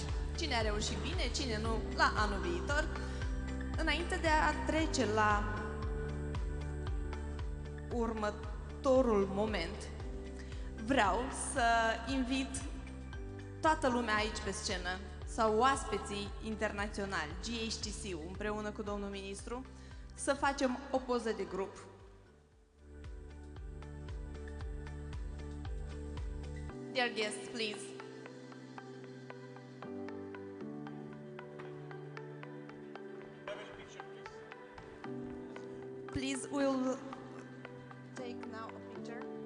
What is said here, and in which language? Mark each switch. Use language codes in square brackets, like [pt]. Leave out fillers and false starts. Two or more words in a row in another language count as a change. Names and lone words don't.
[ro] Cine a reușit bine, cine nu, la anul viitor. Înainte de a trece la următorul moment, vreau să invit toată lumea aici pe scenă sau oaspeții internaționali, GHTC-ul, împreună cu domnul ministru, să facem o poză de grup. [en] Dear guests, please. Please, we'll take now a picture.